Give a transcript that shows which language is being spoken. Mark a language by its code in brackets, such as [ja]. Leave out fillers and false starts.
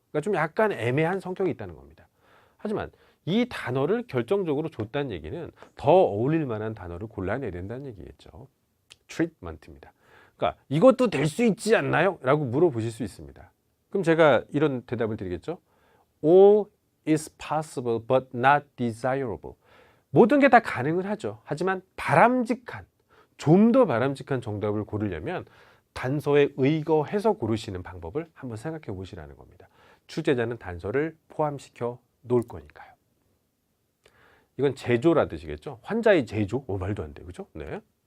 [ko] 그러니까 좀 약간 애매한 성격이 있다는 겁니다. 하지만 이 단어를 결정적으로 줬다는 얘기는 더 어울릴 만한 단어를 골라내야 된다는 얘기겠죠. treatment입니다. 그러니까 이것도 될 수 있지 않나요? 라고 물어보실 수 있습니다. 그럼 제가 이런 대답을 드리겠죠. [en] All is possible but not desirable. [ko] 모든 게 다 가능은 하죠. 하지만 바람직한, 좀 더 바람직한 정답을 고르려면 단서에 의거해서 고르시는 방법을 한번 생각해 보시라는 겁니다. 출제자는 단서를 포함시켜 놓을 거니까요. 이건 제조라 뜻이겠죠. 환자의 제조? 말도 안 돼. 그죠? 네.